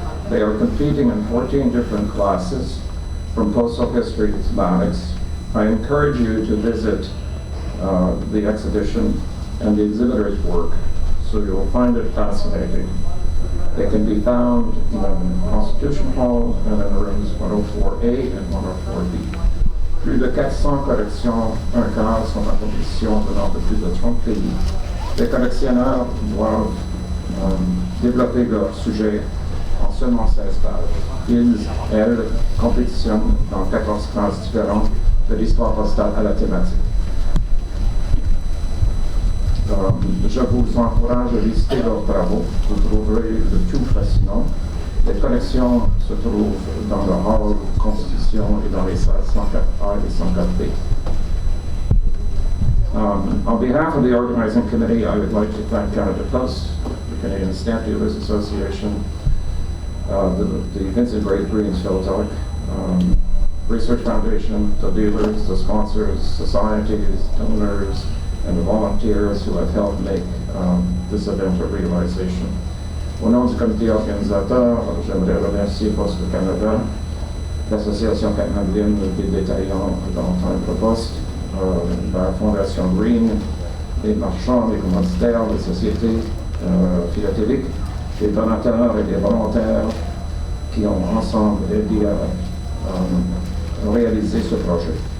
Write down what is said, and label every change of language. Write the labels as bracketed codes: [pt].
[en] They are competing in 14 different classes, from postal history to thematics. I encourage you to visit the exhibition and the exhibitors' work, so you will find it fascinating. They can be found in Constitution Hall and in rooms 104A and 104B. [fr] Plus de 400 collections un quart sont en compétition venant de plus de 30 pays. Les collectionneurs doivent développer leur sujet en seulement 16 pages. Ils, elles, compétitionnent dans 14 classes différentes, de l'histoire postale à la thématique. Je vous encourage à visiter leurs travaux. Vous trouverez le tout fascinant. Les collections se trouvent dans le hall Constitution et dans les salles 104A et 104B. [en] On behalf of the organizing committee, I would like to thank Canada Post, the Canadian Stamp Dealers Association, the Vincent Greens Philatelic Research Foundation, the dealers, the sponsors, societies, donors, and the volunteers who have helped make this event a realization. [fr] Au nom du comité organisateur, j'aimerais remercier Poste Canada, l'Association canadienne des détaillants dans Timbre Poste, la Fondation Green, les marchands, les commanditaires, les sociétés philatéliques, les donateurs et les volontaires qui ont ensemble aidé à réaliser ce projet.